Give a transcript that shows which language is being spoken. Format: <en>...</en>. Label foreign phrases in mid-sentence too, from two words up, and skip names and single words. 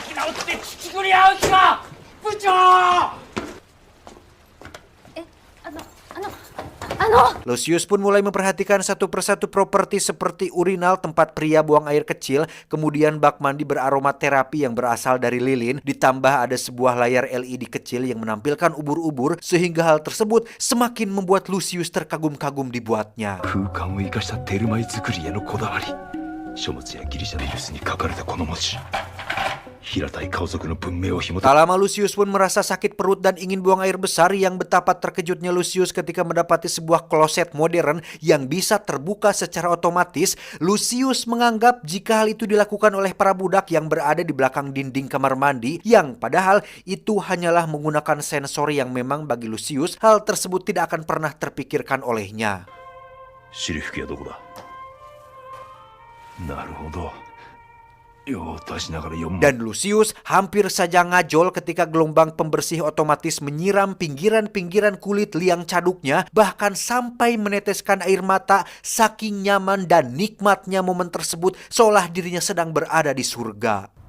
<id>Lucius pun mulai memperhatikan satu persatu properti seperti urinal tempat pria buang air kecil, kemudian bak mandi beraroma terapi yang berasal dari lilin, ditambah ada sebuah layar LED kecil yang menampilkan ubur-ubur, sehingga hal tersebut semakin membuat Lucius terkagum-kagum dibuatnya.</id> <ja>空間を生かしたテルマエ作りへのこだわり、書物やギリシャのユスに書かれたこの文字、平たい顔族の文明を紐解</ja> <id>Tak lama Lucius pun merasa sakit perut dan ingin buang air besar. Yang betapa terkejutnya Lucius ketika mendapati sebuah kloset modern yang bisa terbuka secara otomatis. Lucius menganggap jika hal itu dilakukan oleh para budak yang berada di belakang dinding kamar mandi, yang padahal itu hanyalah menggunakan sensor yang memang bagi Lucius hal tersebut tidak akan pernah terpikirkan olehnya.</id> <ja>シリフ家はどこだ。なるほど。</ja> <id>Dan Lucius hampir saja ngajol ketika gelombang pembersih otomatis menyiram pinggiran-pinggiran kulit liang caduknya, bahkan sampai meneteskan air mata saking nyaman dan nikmatnya momen tersebut, seolah dirinya sedang berada di surga.</id>